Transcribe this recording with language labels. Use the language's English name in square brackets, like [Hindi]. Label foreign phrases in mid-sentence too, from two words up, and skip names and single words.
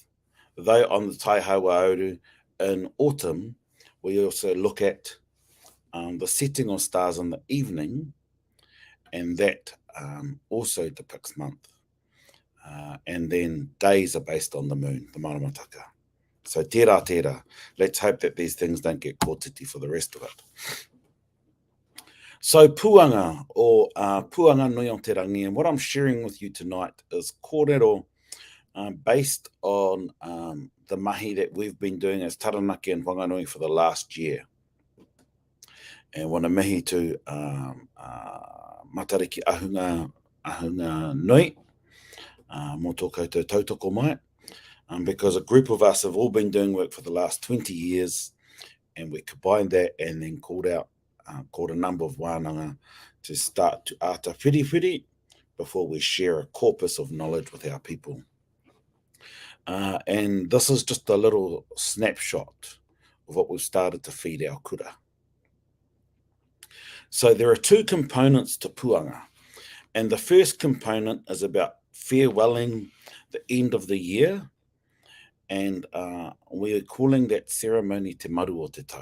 [English] Though on the Taihawauru in autumn, we also look at the setting of stars in the evening, and that also depicts month. And then days are based on the moon, the maramataka. [Māori] So tērā, tērā. [English] Let's hope that these things don't get kōtiti for the rest of it. So Puanga, or Whanganui and Taranaki, and what I'm sharing with you tonight is kōrero based on the mahi that we've been doing as Taranaki and Whanganui for the last year. [Māori] And wana mihi to Matariki ahunga nui, mō tō koutou tautoko mai, [English] because a group of us have all been doing work for the last 20 years, and we combined that and then called a number of wānanga to start to [Māori] ata whiri [English] before we share a corpus of knowledge with our people. And this is just a little snapshot of what we've started to feed our kura. So there are two components to Puanga, and the first component is about farewelling the end of the year, and we're calling that ceremony Te Maru o Te Tau.